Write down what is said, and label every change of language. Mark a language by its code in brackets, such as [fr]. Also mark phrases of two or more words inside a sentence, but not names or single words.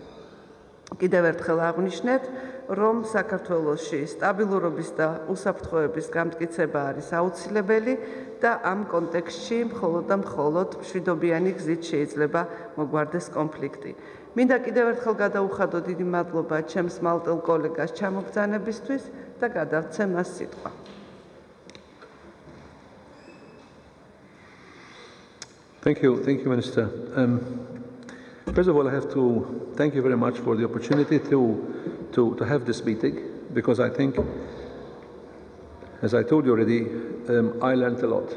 [ka] კიდევ ერთხელ აღვნიშნეთ, რომ საქართველოში სტაბილურობის და უსაფრთხოების გამტკიცება არის აუცილებელი და ამ კონტექსტში მხოლოდ და მხოლოდ მშვიდობიანი გზით შეიძლება მოგვარდეს კონფლიქტი. მინდა კიდევ ერთხელ გადაუხადო დიდი მადლობა ჩემს მალტელ კოლეგას ჩამოგზავნებისთვის და გადავცე მას სიტყვა. [en] Thank you, Minister. First of all, I have to thank you very much for the opportunity to have this meeting, because I think, as I told you already, I learned a lot.